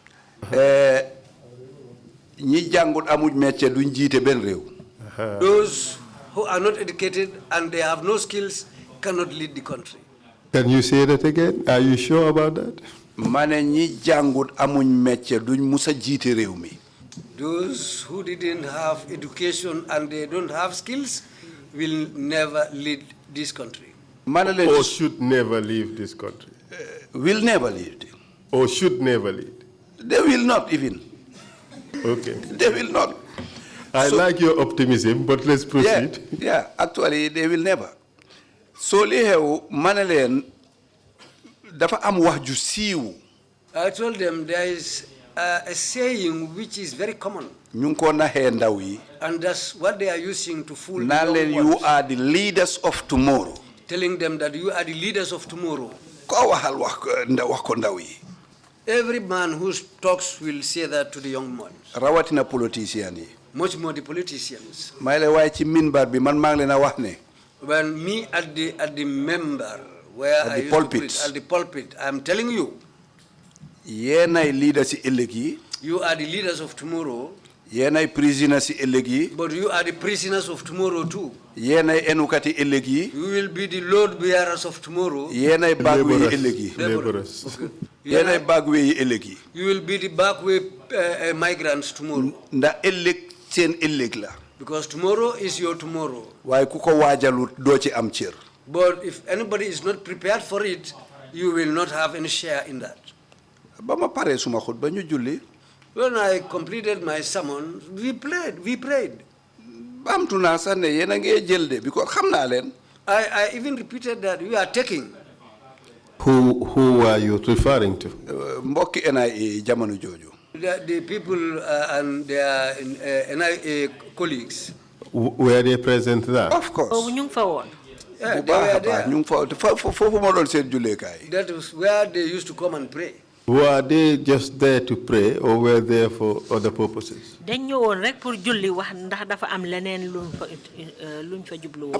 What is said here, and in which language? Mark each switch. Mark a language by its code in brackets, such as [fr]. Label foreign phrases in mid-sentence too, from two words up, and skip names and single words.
[wo] ñi jàngut amuñ métier duñ jiite benn réew. [en] Those who are not educated and they have no skills cannot lead the country. Can you say that again? Are you sure about that? [wo] ma ne ñi jàngut amuñ métier duñ musa jiite réew mi. [en] Those who didn't have education and they don't have skills will never lead this country. Or should never leave this country. Will never lead. Or should never lead. They will not even. Okay. They will not. I like your optimism, but let's proceed. Yeah, actually they will never. [wo] So li xew ma ne leen dafa am wax ju siiw. [en] I told them there is a saying which is very common. [wo] ñu ngi ko naxee ndaw yi. [en] And that's what they are using to fool [wo] naa leen [en] you are the leaders of tomorrow. Telling them that you are the leaders of tomorrow. [wo] Ko waxal wax ko ndaw yi. [en] Every man who talks will say that to the young ones. [wo] rawatina politicians yi. [en] Much more the politicians. [wo] may la waaye ci minbar bi man maa ngi leen a wax ne. [en] When me at the member where I used to preach, at the pulpit, I'm telling you. [wo] yéenay leaders ci ëllëg yi. [en] You are the leaders of tomorrow. [wo] Yenay prisoners si ëllëg yi. [en] But you are the prisoners of tomorrow too. [wo] Yenay enukati ëllëg yi. [en] You will be the load bearers of tomorrow. [wo] Yenay bagwe yi ëllëg yi. [en] Laborers. [wo] Yenay bagwe yi ëllëg yi. [en] You will be the backway migrants tomorrow. [wo] Nda ëllëg seen ëllëg la. [en] Because tomorrow is your tomorrow. [wo] Waaye ku ko waajalut doo ci am cër. [en] But if anybody is not prepared for it, you will not have any share in that. [wo] Ba ma paree suma xutba ñu julli. [en] When I completed my sermon, we prayed. [wo] Baamtu naa sax ne yéen a ngi jël de because xam naa leen. [en] I even repeated that we are taking. Who are you referring to? [wo] Mbokki NIA jamono jooju. [en] The people and their NIA colleagues. Were they present there? Of course. [wo] boobu ñu ngi fa woon. [en] Yeah, [wo] Bu [en] they [wo] baax [en] were [wo] a baax ñu [en] there. [wo] ngi fa foofu moo doon seen julleekaay. [en] That was where they used to come and pray. Were they just there to pray or were they for other purposes? [wo] dañ ñëwoon rek pour julli wax ndax dafa am leneen luñ fa jublu woon.